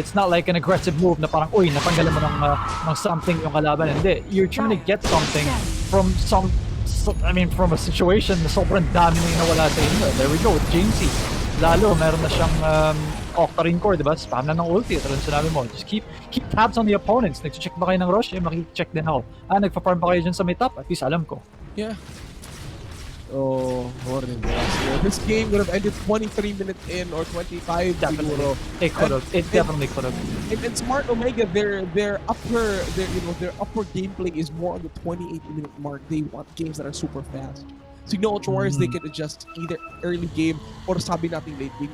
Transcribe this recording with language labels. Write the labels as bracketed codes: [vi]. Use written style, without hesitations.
[en] It's not like an aggressive move [tl] na parang, uy, natanggalan mo ng something yung kalaban. [en] Hindi, you're trying to get something from from a situation [tl] na sobrang dami na yung nawala sa inyo. [en] There we go, with Jamesy. [tl] Lalo, meron na siyang Octarine Core, diba? Spam na ng ulti. Ito rin sinabi mo. [en] Just keep tabs on the opponents. [tl] Nag-check ba kayo ng rush? Maki-check din ako. Nagpa-farm ba kayo dyan sa may top? At least alam ko. [en] Yeah. Oh, more than that. This game would have ended 23 minutes in or 25. Definitely. It could have. It definitely could have. And Smart Omega, their upper gameplay is more on the 28-minute mark. They want games that are super fast. Signal Ultra Warriors, they can adjust either early game or [tl] sabi natin [en] late game.